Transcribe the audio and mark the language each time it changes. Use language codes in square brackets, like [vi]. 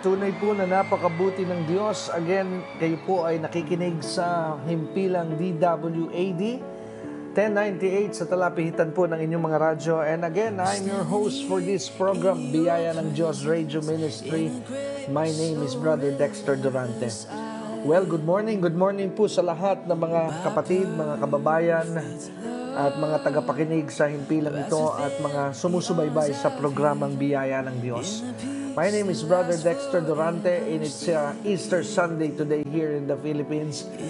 [tl] Tunay po na napakabuti ng Diyos. Again, kayo po ay nakikinig sa himpilang DWAD 1098 sa talapihitan po ng inyong mga radyo. [en] And again, I'm your host for this program, Biyaya ng Diyos Radio Ministry. My name is Brother Dexter Durante. Well, good morning [tl] po sa lahat ng mga kapatid, mga kababayan, at mga tagapakinig sa himpilang ito at mga sumusubaybay sa programang Biyaya ng Diyos. [en] My name is Brother Dexter Durante and it's Easter Sunday today here in the Philippines.